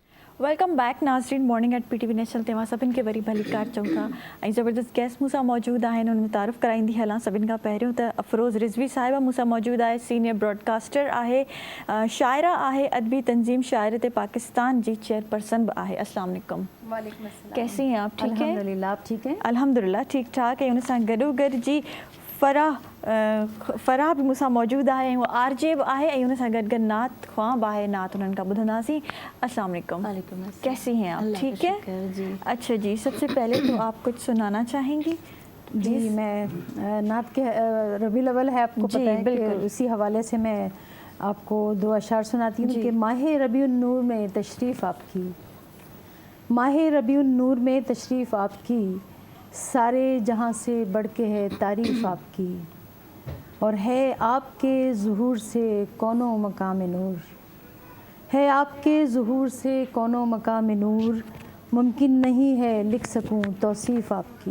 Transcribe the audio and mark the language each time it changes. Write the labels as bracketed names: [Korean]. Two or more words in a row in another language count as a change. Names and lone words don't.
[English] welcome back [Sindhi] नाज़रीन मॉर्निंग एट PTV नेशनल तव्हां सभिनि खे वरी भली कार चऊं था ऐं ज़बरदस्त गेस्ट मूंसां मौजूदु आहिनि उन्हनि तारीफ़ कराईंदी हलां सभिनि खां पहिरियों त अफ़रोज़ रिज़वी साहिबा मूंसां मौजूदु आहे [English] senior broadcaster [Sindhi] आहे शाइरा आहे अदबी तंज़ीम शाइर ते पाकिस्तान जी चेयरपर्सन भी आहे। [Arabic] السلام علیکم. وعلیکم السلام. [Urdu] کیسی ہیں آپ؟ ٹھیک ہے الحمدللہ، آپ ٹھیک ہیں? الحمدللہ ٹھیک ٹھاک ہے. [Sindhi] उन सां गॾोगॾु जी फराह भी मूंसां मौजूदु आहे ऐं उहा RJ बि आहे ऐं उन सां गॾु गॾु नात ख्वाब आहे नात उन्हनि खां ॿुधंदासीं। [Arabic] السلام علیکم. وعلیکم السلام. [Urdu] کیسی ہیں آپ? اللہ کا ٹھیک ہے شکر، جی. اچھا جی، سب سے پہلے تو آپ کچھ سنانا چاہیں گی? جی میں نعت کے ربیع الاول ہے، آپ کو जी, پتا ہے کہ बिल्कुल। اسی حوالے سے میں آپ کو 2 اشعار سناتی ہوں जी। کہ ماہ ربیع النور میں تشریف آپ کی، ماہ ربیع النور میں تشریف آپ کی، سارے جہاں سے بڑھ کے ہے تعریف آپ کی، اور ہے آپ کے ظہور سے کون و مکاں نور، ہے آپ کے ظہور سے کون و مکاں نور، ممکن نہیں ہے لکھ سکوں توصیف آپ کی.